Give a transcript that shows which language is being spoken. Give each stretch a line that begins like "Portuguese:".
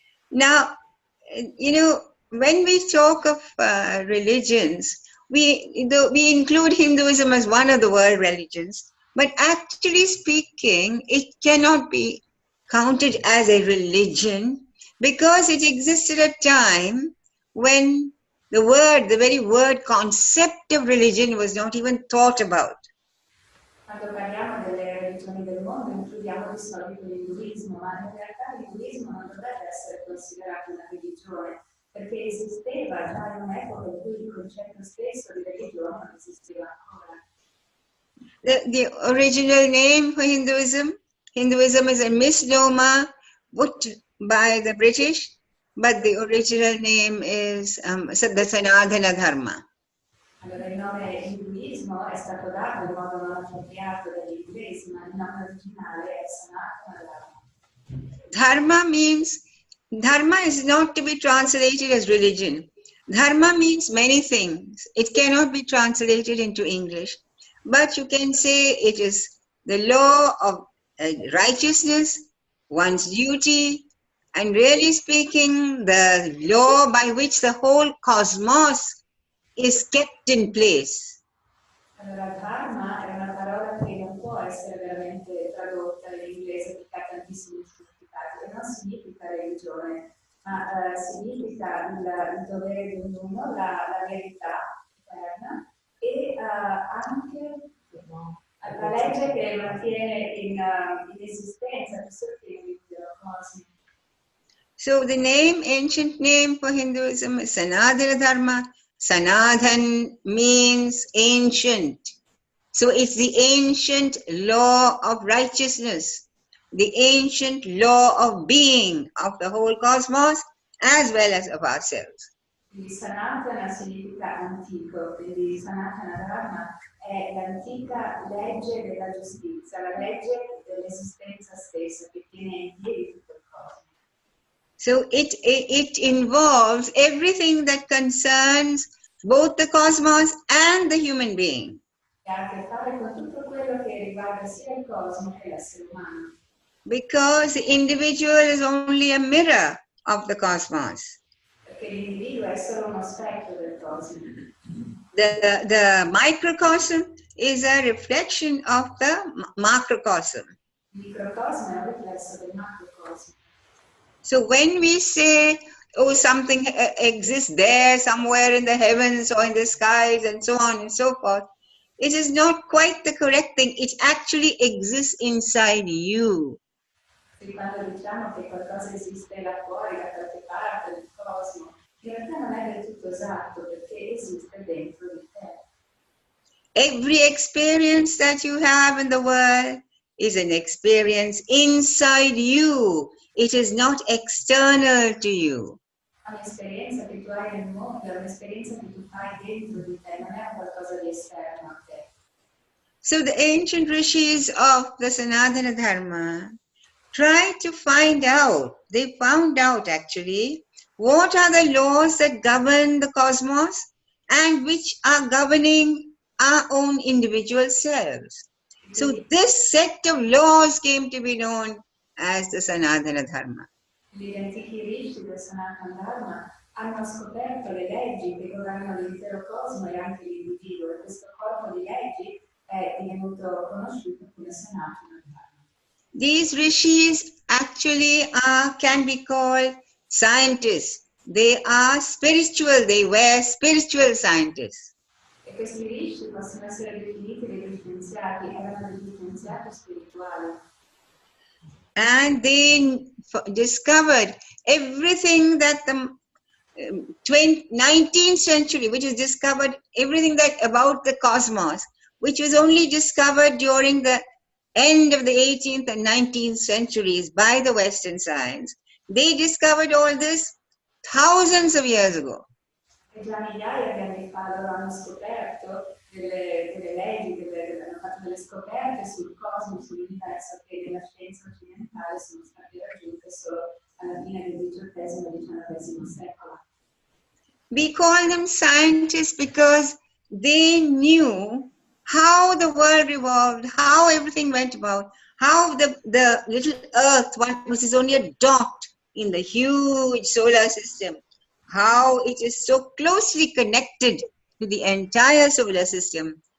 English: Now, you know, when we talk of religions, we include Hinduism as one of the world religions, But actually speaking, it cannot be counted as a religion because it existed at a time when the very word concept of religion was not even thought about.
Italian: Quando parliamo delle religioni del mondo includiamo di solito l'induismo, ma in realtà l'induismo non dovrebbe essere considerato una religione, perché esisteva già in un'epoca in cui il concetto stesso di religione non esisteva ancora.
English: The original name for Hinduism is a misnomer put by the British, but the original name is the Sanatana Dharma.
Italian: Allora il nome induismo è stato dato in modo non appropriato dagli inglesi, ma il nome originale è Sanatana Dharma.
English: Dharma is not to be translated as religion. Dharma means many things. It cannot be translated into English. But you can say it is the law of righteousness, one's duty, and really speaking, the law by which the whole cosmos is kept in place.
Italian: Allora, dharma è una parola che non può essere veramente tradotta in inglese perché ha tantissimi significati e non significa religione, ma significa il dovere di ognuno, la verità eterna e anche la legge che mantiene in esistenza, che sostiene l'intero cosmo.
English: So the ancient name for Hinduism is Sanatana Dharma. Sanatan means ancient. So it's the ancient law of righteousness, the ancient law of being of the whole cosmos as well as of ourselves.
Italian: Quindi Sanatana significa antico, quindi Sanatana Dharma è l'antica legge della giustizia, la legge dell'esistenza stessa che tiene in piedi tutto il cosmo.
English: So it involves everything that concerns both the cosmos and the human being.
Italian: Che ha a che fare con tutto quello che riguarda sia il cosmo che l'essere umano.
English: Because the individual is only a mirror of the cosmos.
Italian: Perché l'individuo è solo uno specchio del cosmo.
English: The microcosm is a reflection of the macrocosm.
Italian: Il microcosmo è un riflesso del macrocosmo.
English: So when we say, oh, something exists there somewhere in the heavens or in the skies and so on and so forth, it is not quite the correct thing. It actually exists inside you.
Italian: Quindi quando diciamo che qualcosa esiste là fuori, da qualche parte del cosmo, in realtà non è del tutto esatto perché esiste dentro di te.
English: Every experience that you have in the world is an experience inside you. It is not external to you.
Italian: Un'esperienza che tu hai nel mondo è un'esperienza che tu fai dentro di te, non è qualcosa di esterno a te.
English: So the ancient rishis of the Sanatana Dharma tried to find out, they found out actually, what are the laws that govern the cosmos and which are governing our own individual selves. So this set of laws came to be known as the Sanatana Dharma.
Italian: Gli antichi rishi del Sanatan Dharma hanno scoperto le leggi che governano l'intero cosmo e anche l'individuo, e questo corpo di leggi è divenuto conosciuto come Sanatan Dharma.
English: These rishis actually can be called scientists. They are spiritual, they were spiritual scientists.
Italian: E questi rishi possono essere definiti degli scienziati, erano degli scienziati spirituali.
English: And they discovered everything that the 19th century, which is discovered everything that about the cosmos, which was only discovered during the end of the 18th and 19th centuries by the Western science. They discovered all this thousands of years ago.
Italian: E già migliaia di anni fa loro hanno scoperto delle leggi, hanno fatto delle scoperte sul cosmo, sull'universo che nella scienza occidentale sono state raggiunte solo alla fine del XVIII e XIX secolo.
English: We call them scientists because they knew how the world revolved, how everything went about, how the little earth, which is only a dot in the huge solar system, how it is so closely connected to the entire solar system,